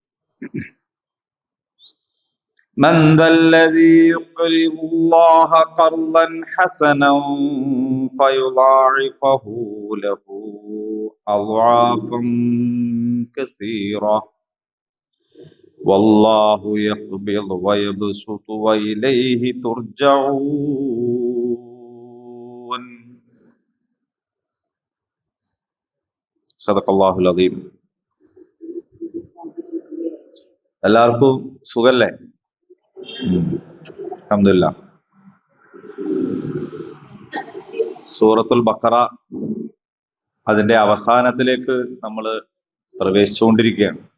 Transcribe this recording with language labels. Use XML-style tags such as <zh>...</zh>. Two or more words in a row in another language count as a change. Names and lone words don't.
<ar>من ذا الذي يقرض الله قرضا حسنا فيضاعفه له أضعافا كثيرة والله يقبض ويبسط وإليه ترجعون. صدق الله العظيم.</ar> <ml>എല്ലാവർക്കും സുഖല്ലേ?</ml> <ar>الحمد لله.</ar> <ml>സൂറത്തുൽ ബഖറ അതിന്റെ അവസാനത്തിലേക്ക് നമ്മൾ പ്രവേശിച്ചുകൊണ്ടിരിക്കുകയാണ്.</ml>